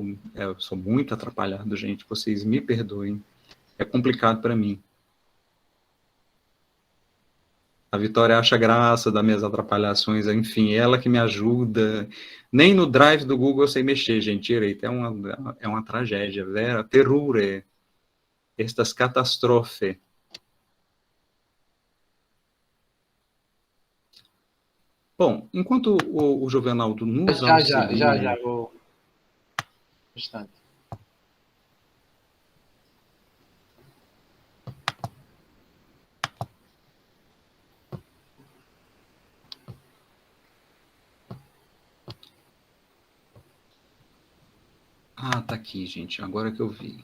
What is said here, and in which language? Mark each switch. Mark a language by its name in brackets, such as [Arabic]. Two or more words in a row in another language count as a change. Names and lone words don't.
[Portuguese] eu sou muito atrapalhado, gente. Vocês me perdoem. É complicado para mim. A Vitória acha graça das minhas atrapalhações. Enfim, ela que me ajuda. Nem no Drive do Google eu sei mexer, gente. Direito. É uma tragédia. [Esperanto] Vera terrore. Estas catastrofe. [Portuguese] Bom, enquanto o Juvenaldo nos auxilia... Já, vou... Um instante. Ah, tá aqui, gente. Agora que eu vi.